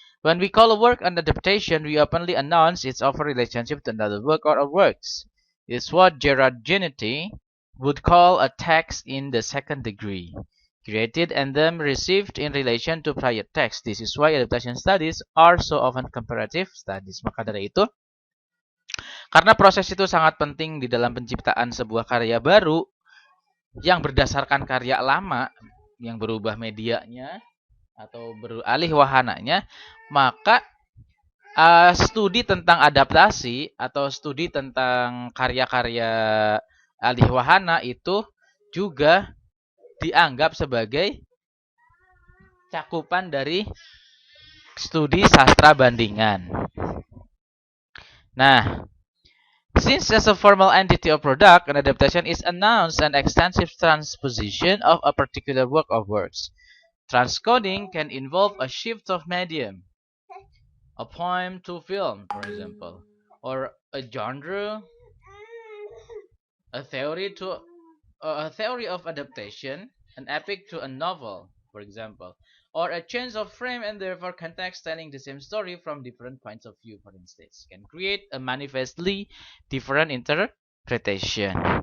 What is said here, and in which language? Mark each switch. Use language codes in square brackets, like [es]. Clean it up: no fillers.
[en] When we call a work an adaptation, we openly announce its offer relationship to another work or works. It's what Gerard Ginetti would call a text in the second degree, created and then received in relation to prior text. This is why adaptation studies are so often comparative studies. [id] Maka dari itu, karena proses itu sangat penting di dalam penciptaan sebuah karya baru yang berdasarkan karya lama, yang berubah medianya atau beralih wahananya, maka studi tentang adaptasi atau studi tentang karya-karya alih wahana itu juga dianggap sebagai cakupan dari studi sastra bandingan. [en] Nah, since as a formal entity or product, an adaptation is announced an extensive transposition of a particular work of words. Transcoding can involve a shift of medium, a poem to film, for example, or a genre, a theory of adaptation, an epic to a novel, for example, or a change of frame and therefore context telling the same story from different points of view, for instance, can create a manifestly different interpretation.